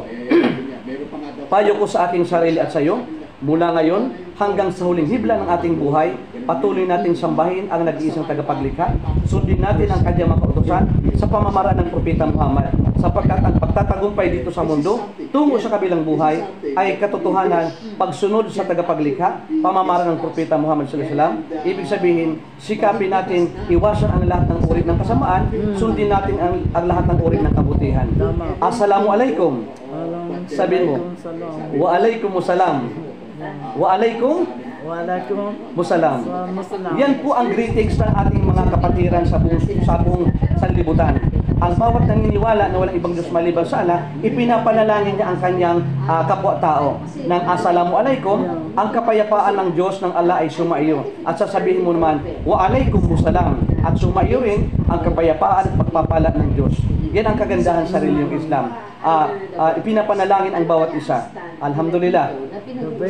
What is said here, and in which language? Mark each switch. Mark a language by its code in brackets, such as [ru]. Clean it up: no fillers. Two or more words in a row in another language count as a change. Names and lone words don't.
[tl] Payo ko sa aking sarili at sa iyo, mula ngayon hanggang sa huling hibla ng ating buhay, patuloy nating sambahin ang nag-iisang tagapaglikha. Sundin natin ang kanyang mga kautusan sa pamamaraan ng Propeta Muhammad, sapagkat ang pagtatagumpay dito sa mundo tungo sa kabilang buhay ay katotohanan pagsunod sa tagapaglikha, pamamaraan ng Propeta Muhammad [ar] صلى الله عليه وسلم. [tl] Ibig sabihin, sikapin natin iwasan ang lahat ng uri ng kasamaan, sundin natin ang lahat ng uri ng kabutihan. Assalamualaikum. Sabihin mo, [ar] وعليكم السلام. وعليكم السلام. [tl] Yan po ang greetings ng ating mga kapatiran sa buong sanlibutan. Ang bawat naniniwala na walang ibang Diyos maliban sa Allah, ipinapanalangin niya ang kanyang kapwa-tao ng Assalamualaikum, ang kapayapaan ng Diyos ng Allah ay sumaiyo. At sasabihin mo naman, [ar] وعليكم السلام, [tl] at sumaiyo rin ang kapayapaan at pagpapala ng Diyos. Yan ang kagandahan sa reliyong Islam. Ipinapanalangin ang bawat isa. Alhamdulillah.